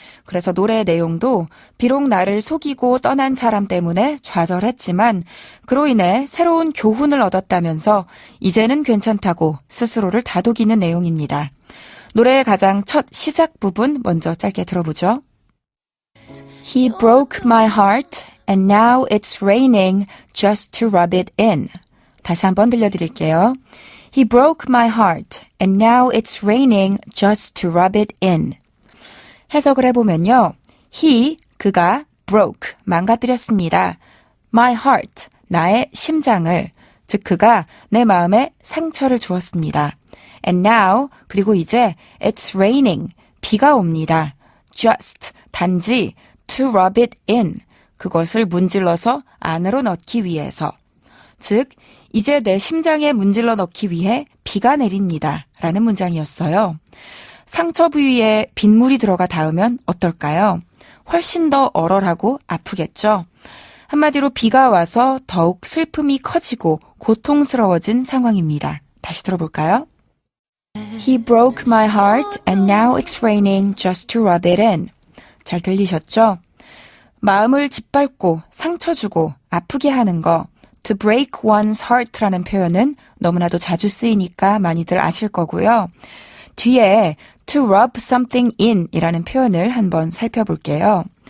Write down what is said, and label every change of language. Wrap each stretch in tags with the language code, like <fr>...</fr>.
<ko>그래서 노래의 내용도 비록 나를 속이고 떠난 사람 때문에 좌절했지만 그로 인해 새로운 교훈을 얻었다면서 이제는 괜찮다고 스스로를 다독이는 내용입니다. 노래의 가장 첫 시작 부분 먼저 짧게 들어보죠.</ko> <en>He broke my heart and now it's raining just to rub it in.</en> <ko>다시 한번 들려드릴게요.</ko> <en>He broke my heart and now it's raining just to rub it in.</en> <ko>해석을 해보면요.</ko> <en>He,</en> <ko>그가 broke, 망가뜨렸습니다.</ko> <en>my heart,</en> <ko>나의 심장을, 즉 그가 내 마음에 상처를 주었습니다.</ko> <en>And now,</en> <ko>그리고 이제</ko> <en>it's raining,</en> <ko>비가 옵니다. just, 단지</ko> <en>to rub it in,</en> <ko>그것을 문질러서 안으로 넣기 위해서. 즉, 이제 내 심장에 문질러 넣기 위해 비가 내립니다. 라는 문장이었어요. 상처 부위에 빗물이 들어가 닿으면 어떨까요? 훨씬 더 얼얼하고 아프겠죠? 한마디로 비가 와서 더욱 슬픔이 커지고 고통스러워진 상황입니다. 다시 들어볼까요?</ko> <en>He broke my heart and now it's raining just to rub it in.</en> <ko>잘 들리셨죠? 마음을 짓밟고 상처 주고 아프게 하는 거</ko> <en>to break one's heart</en> <ko>라는 표현은 너무나도 자주 쓰이니까 많이들 아실 거고요. 뒤에</ko> <en>to rub something in</en> <ko>이라는 표현을 한번 살펴볼게요.</ko>